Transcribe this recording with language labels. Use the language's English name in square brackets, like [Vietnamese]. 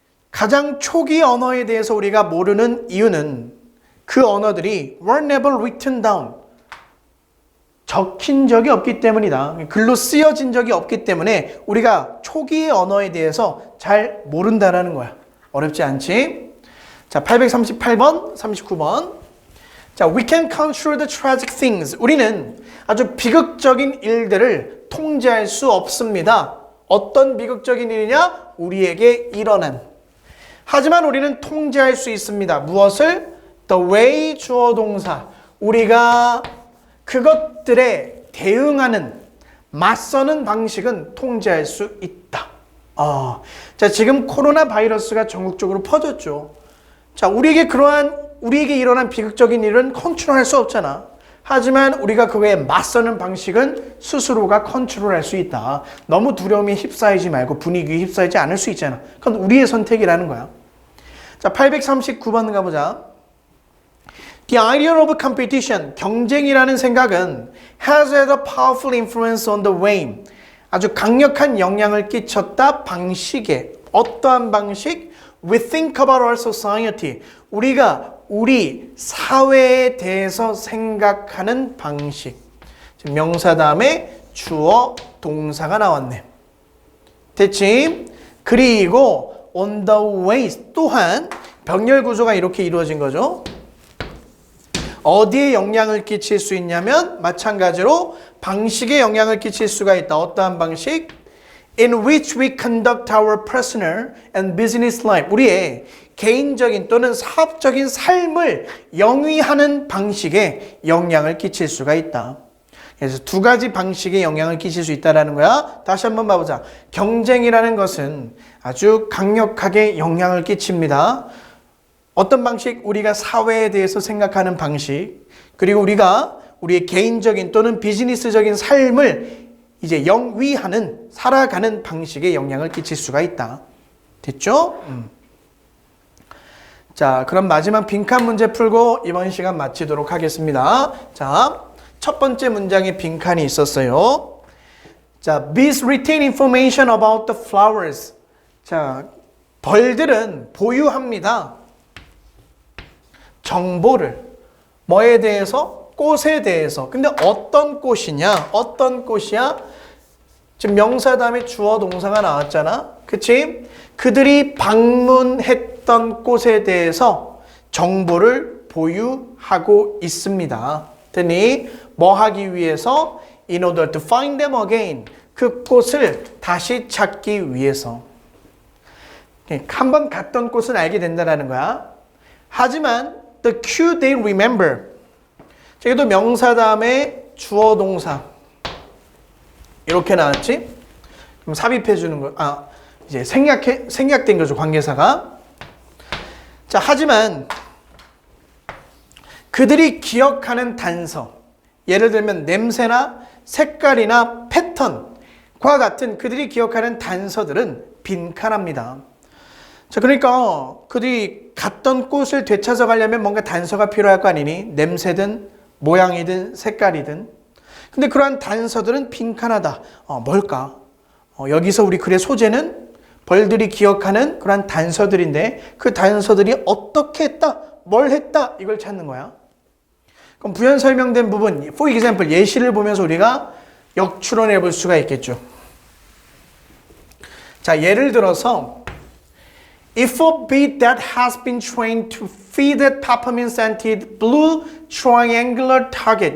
[Korean] 가장 초기 언어에 대해서 우리가 모르는 이유는 그 언어들이 [English] were never written down, [Korean] 적힌 적이 없기 때문이다. 글로 쓰여진 적이 없기 때문에 우리가 초기의 언어에 대해서 잘 모른다라는 거야. 어렵지 않지? 자, 838번, 39번. [English] 자, we can control the tragic things. [Korean] 우리는 아주 비극적인 일들을 통제할 수 없습니다. 어떤 비극적인 일이냐? 우리에게 일어난. 하지만 우리는 통제할 수 있습니다. 무엇을? [English] The way [Korean] 주어 동사. 우리가 그것들에 대응하는, 맞서는 방식은 통제할 수 있다. 자, 지금 코로나 바이러스가 전국적으로 퍼졌죠. 자, 우리에게 일어난 비극적인 일은 컨트롤할 수 없잖아. 하지만 우리가 그거에 맞서는 방식은 스스로가 컨트롤할 수 있다. 너무 두려움에 휩싸이지 말고 분위기에 휩싸이지 않을 수 있잖아. 그건 우리의 선택이라는 거야. 자, 839번 가보자. [English] The idea of competition, [Korean] 경쟁이라는 생각은 [English] has had a powerful influence on the way, [Korean] 아주 강력한 영향을 끼쳤다 방식에. 어떠한 방식? [English] We think about our society. [Korean] 우리가 우리 사회에 대해서 생각하는 방식. 명사 다음에 주어 동사가 나왔네. 됐지? 그리고 [English] on the ways, [Korean] 또한 병렬 구조가 이렇게 이루어진 거죠. 어디에 영향을 끼칠 수 있냐면 마찬가지로 방식에 영향을 끼칠 수가 있다. 어떠한 방식? [English] In which we conduct our personal and business life. [Korean] 우리의 개인적인 또는 사업적인 삶을 영위하는 방식에 영향을 끼칠 수가 있다. 그래서 두 가지 방식에 영향을 끼칠 수 있다는 거야. 다시 한번 봐보자. 경쟁이라는 것은 아주 강력하게 영향을 끼칩니다. 어떤 방식? 우리가 사회에 대해서 생각하는 방식, 그리고 우리가 우리의 개인적인 또는 비즈니스적인 삶을 이제 영위하는, 살아가는 방식에 영향을 끼칠 수가 있다. 됐죠? 자, 그럼 마지막 빈칸 문제 풀고 이번 시간 마치도록 하겠습니다. 자, 첫 번째 문장에 빈칸이 있었어요. [English] 자, bees retain information about the flowers. [Korean] 자, 벌들은 보유합니다. 정보를. 뭐에 대해서? 꽃에 대해서. 근데 어떤 꽃이냐? 어떤 꽃이야? 지금 명사 다음에 주어 동사가 나왔잖아. 그치? 그들이 방문했던 꽃에 대해서 정보를 보유하고 있습니다. 됐니? 뭐 하기 위해서? [English] In order to find them again. [Korean] 그 꽃을 다시 찾기 위해서. 한번 갔던 꽃은 알게 된다는 거야. 하지만 [English] the cue they remember. [Korean] 여기도 명사 다음에 주어 동사. 이렇게 나왔지? 그럼 삽입해 주는 거. 이제 생략된 거죠, 관계사가. 자, 하지만 그들이 기억하는 단서. 예를 들면 냄새나 색깔이나 패턴과 같은 그들이 기억하는 단서들은 빈칸합니다. 자, 그러니까 그들이 갔던 꽃을 되찾아 가려면 뭔가 단서가 필요할 거 아니니? 냄새든 모양이든 색깔이든. 근데 그러한 단서들은 빈칸하다. 뭘까? 여기서 우리 글의 소재는 벌들이 기억하는 그러한 단서들인데 그 단서들이 어떻게 했다, 뭘 했다 이걸 찾는 거야. 그럼 부연 설명된 부분, [English] for example [Korean] 예시를 보면서 우리가 역추론해 볼 수가 있겠죠. 자, 예를 들어서 [English] If a bee that has been trained to feed a peppermint-scented blue triangular target.